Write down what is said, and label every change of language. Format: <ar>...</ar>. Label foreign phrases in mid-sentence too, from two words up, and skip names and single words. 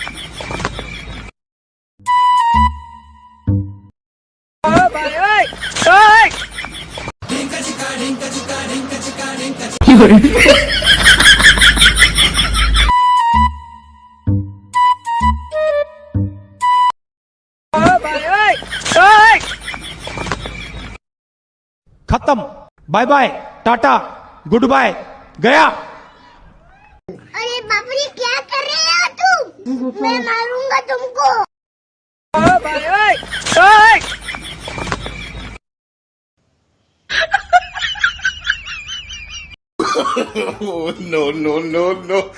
<vi>Bạn ơi! Ơi! Bạn ơi! Ơi!</vi> <hi>खत्म</hi> <en>bye bye tata good bye</en> <hi>गया अरे बाप रे क्या कर रहे हो तुम? मैं मारूंगा तुमको।</hi> <vi>Bạn ơi! Ơi!</vi> <en>No, no, no, no.</en>